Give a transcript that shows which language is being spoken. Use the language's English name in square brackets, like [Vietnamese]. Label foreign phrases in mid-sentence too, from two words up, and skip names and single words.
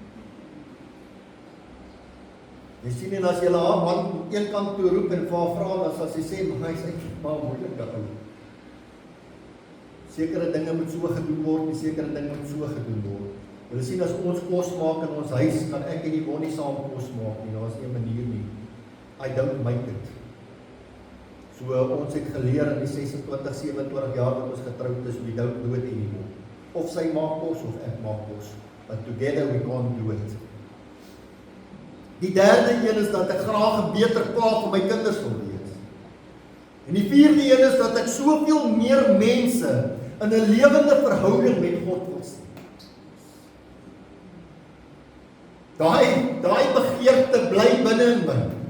[Afrikaans] Jy sien, en as jy haar man een kant toe roep en vir haar vra, dan sal sy sê, maar hy is eintlik maar 'n moeilike ou. Sekere dinge moet so gedoen word, en sekere dinge moet so gedoen word. Jy sien, as ons kos maak in ons huis, kan ek en die Bonnie saam kos maak nie, daar is nie 'n manier nie. [English] I don't make it. [Afrikaans] So ons het geleer in die 26, 27 jaar wat ons getroud is, [English] we don't do it anymore. [Afrikaans] Of sy maak kos, of ek maak kos. [English] But together we can't do it. [Afrikaans] Die derde een is dat ek graag 'n beter pa vir my kinders wil wees. En die vierde een is dat ek soveel meer mense in 'n lewende verhouding met God wil sien. Daai begeerte bly binne in my.